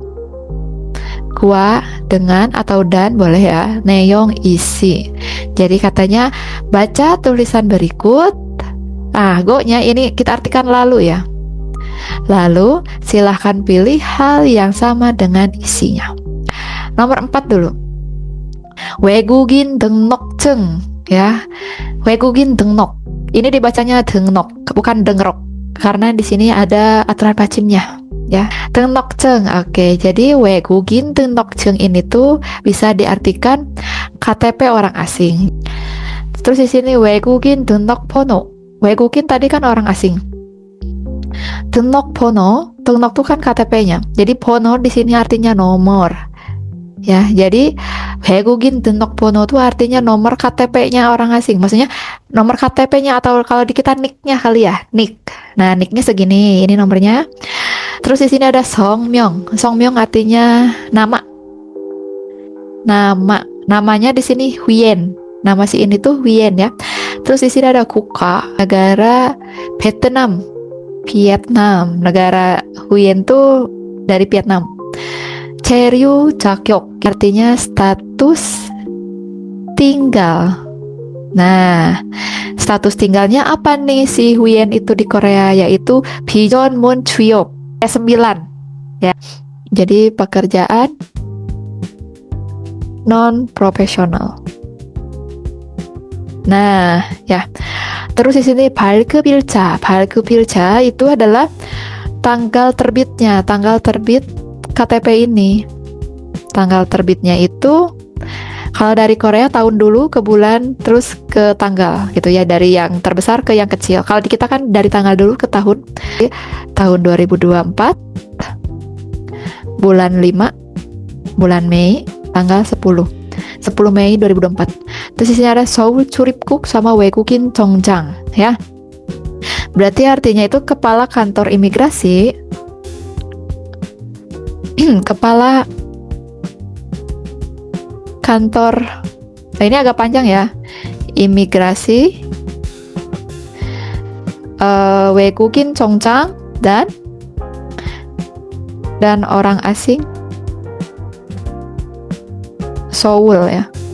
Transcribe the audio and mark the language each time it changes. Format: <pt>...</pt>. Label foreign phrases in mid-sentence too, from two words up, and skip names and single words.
<id>Gua dengan atau dan boleh ya. Neong isi. Jadi katanya baca tulisan berikut. Go-nya ini kita artikan lalu ya. Lalu silahkan pilih hal yang sama dengan isinya. Nomor 4 dulu.</id> <ko>외국인 등록증 ya. 외국인 등록.</ko> <id>Ini dibacanya 등록, bukan dengrok. Karena di sini ada aturan pacimnya. Ya, 등록증. Oke, jadi</id> <ko>외국인 등록증</ko> <id>ini tuh bisa diartikan KTP orang asing. Terus di sini</id> <ko>외국인 등록번호.</ko> <id>외국인 tadi kan orang asing.</id> <ko>등록번호, 등록</ko> <id>tuh kan KTP-nya. Jadi 번호 di sini artinya nomor. Ya, jadi</id> <ko>외국인 등록번호</ko> <id>tuh artinya nomor KTP-nya orang asing. Maksudnya nomor KTP-nya atau kalau di kita nick-nya kali ya, nick. Nah, nick-nya segini, ini nomornya. Terus di sini ada</id> <ko>성명. 성명</ko> <id>artinya nama. Namanya di sini Huyen. Nama si ini tuh Huyen ya. Terus di sini ada 국가, negara Vietnam. Negara Huyen tuh dari Vietnam.</id> <ko>체류 자격</ko> <id>artinya status tinggal. Nah, status tinggalnya apa nih si Huyen itu di Korea, yaitu</id> <ko>비전문 취업</ko> <id>9 ya. Jadi pekerjaan non profesional. Nah, ya. Terus di sini 발급일자. 발급일자 itu adalah tanggal terbitnya, tanggal terbit KTP ini. Tanggal terbitnya itu kalau dari Korea tahun dulu ke bulan terus ke tanggal gitu ya, dari yang terbesar ke yang kecil. Kalau di kita kan dari tanggal dulu ke tahun. Tahun 2024 bulan 5 bulan Mei tanggal 10 Mei 2024. Terus di sini ada</id> <ko>서울 출입국</ko> <id>sama</id> <ko>외국인 정장</ko> <id>ya. Berarti artinya itu kepala kantor imigrasi, kepala kantor, nah ini agak panjang ya, imigrasi,</id> <ko>외국인 정장</ko> <id>dan orang asing Seoul ya.</id>